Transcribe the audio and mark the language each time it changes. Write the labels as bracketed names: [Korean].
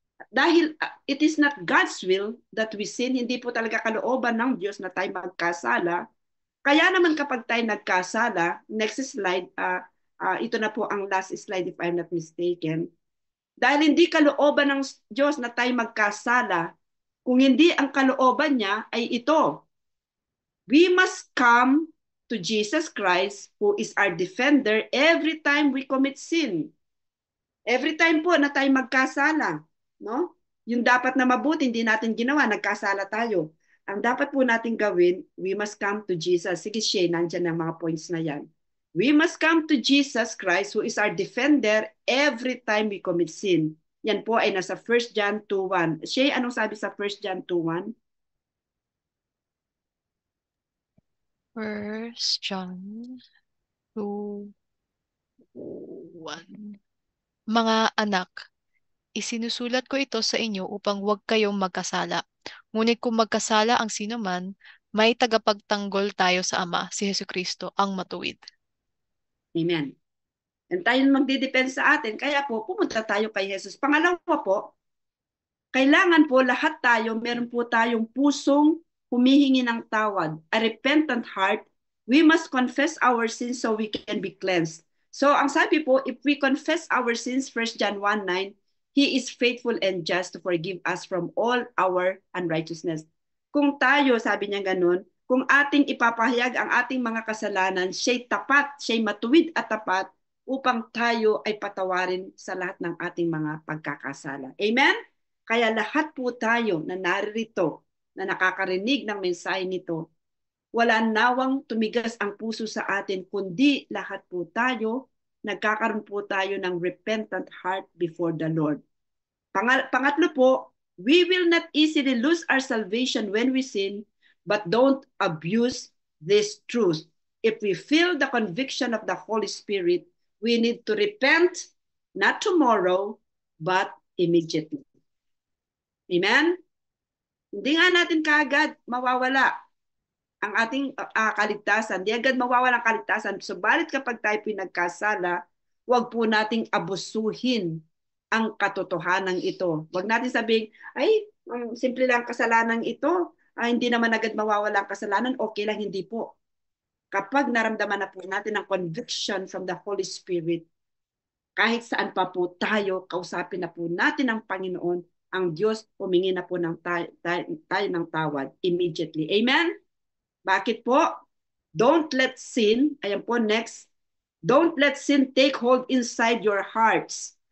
[Filipino] Dahil [English] it is not God's will that we sin, [Filipino] hindi po talaga kalooban ng Diyos na tayo magkasala. Kaya naman kapag tayo nagkasala, [English] next slide, [Filipino] ito na po ang last slide [English] if I'm not mistaken. [Filipino] Dahil hindi kalooban ng Diyos na tayo magkasala, kung hindi ang kalooban niya ay ito. [English] We must come to Jesus Christ who is our defender every time we commit sin. Every time [Filipino] po na tayo magkasala, no? Yung dapat na mabuti, hindi natin ginawa, nagkasala tayo. Ang dapat po natin gawin, [English] we must come to Jesus. [Filipino] Sige, Shay, nandyan ang mga points na yan. [English] We must come to Jesus Christ who is our defender every time we commit sin. [Filipino] Yan po ay nasa 1 John 2:1. Shay, anong sabi sa 1 John 2:1? 1 John 2:1. Mga anak, isinusulat ko ito sa inyo upang huwag kayong magkasala. Ngunit kung magkasala ang sinuman, may tagapagtanggol tayo sa Ama, si Jesucristo, ang matuwid. Amen. And tayo magdidepend sa atin. Kaya po, pumunta tayo kay Jesus. Pangalawa po, kailangan po lahat tayo, meron po tayong pusong humihingi ng tawad, [English] a repentant heart. We must confess our sins so we can be cleansed. [Filipino] So ang sabi po, [English] if we confess our sins, 1 John 1:9, He is faithful and just to forgive us from all our unrighteousness. [Filipino] Kung tayo, sabi niya ganun, kung ating ipapahayag ang ating mga kasalanan, siya'y tapat, siya'y matuwid at tapat upang tayo ay patawarin sa lahat ng ating mga pagkakasala. Amen? Kaya lahat po tayo na naririto, na nakakarinig ng mensahe nito, wala nawang tumigas ang puso sa atin, kundi lahat po tayo, nagkakaroon po tayo ng [English] repentant heart before the Lord. Pangatlo po, we will not easily lose our salvation when we sin, but don't abuse this truth. If we feel the conviction of the Holy Spirit, we need to repent, not tomorrow, but immediately. Amen? [Filipino] Hindi nga natin kaagad mawawala ang ating kaligtasan. Hindi agad mawawala ang kaligtasan. Subalit kapag tayo pinagkasala, huwag po nating abusuhin ang katotohanan ito. Huwag natin sabihin, ay, simple lang kasalanan ito. Hindi naman agad mawawala ang kasalanan. Okay lang, hindi po. Kapag naramdaman na po natin ang [English] conviction from the Holy Spirit, [Filipino] kahit saan pa po tayo, kausapin na po natin ang Panginoon, ang Diyos, humingi na po ng tayo ng tawad immediately. Amen? Bakit po? [English] Don't let sin, [Filipino] ayan po [English] next, don't let sin take hold inside your hearts.